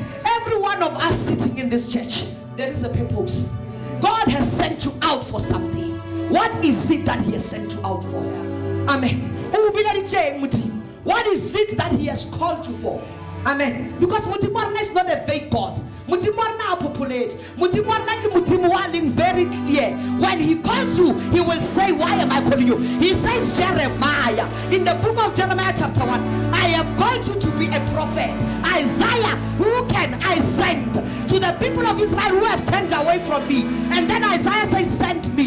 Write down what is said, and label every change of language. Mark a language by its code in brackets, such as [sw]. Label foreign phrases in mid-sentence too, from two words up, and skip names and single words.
[en] Every one of us sitting in this church, there is a purpose. God has sent you out for something. What is it that he has sent you out for? Amen. What is it that he has called you for? Amen. Because Mutimwarna is not a fake God. Mutimwarna populate. Mutimwarna ki Mutimwarna very clear. When he calls you, he will say, why am I calling you? He says, Jeremiah, in the book of Jeremiah chapter 1, I have called you to be a prophet. Isaiah, who can I send to the people of Israel who have turned away from me? And then Isaiah says, send me.